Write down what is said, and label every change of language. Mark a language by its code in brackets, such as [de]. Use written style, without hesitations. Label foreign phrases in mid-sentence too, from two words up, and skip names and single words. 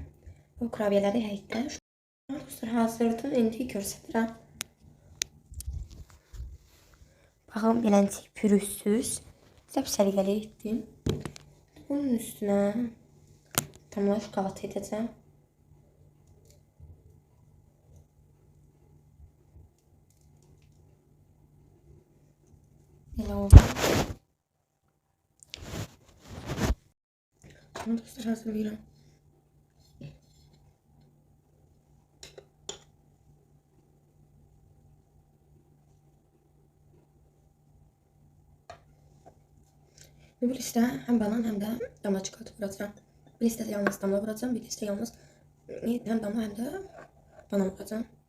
[az] Bu kurabiyeleri həyətdə dostlar hazırdır. İndi göstərirəm. Baxın beləncə pürüzsüz səliqəli etdim. Bunun üstünə damla şokolad edəcəm. Belə oldu. Bunu dostlar hazırlayıram. [tr] Bu liste hem banan hem de damla çikolata vuracağım. Bir liste yalnız damla vuracağım. Bir liste yalnız hem damla hem de banan vuracağım.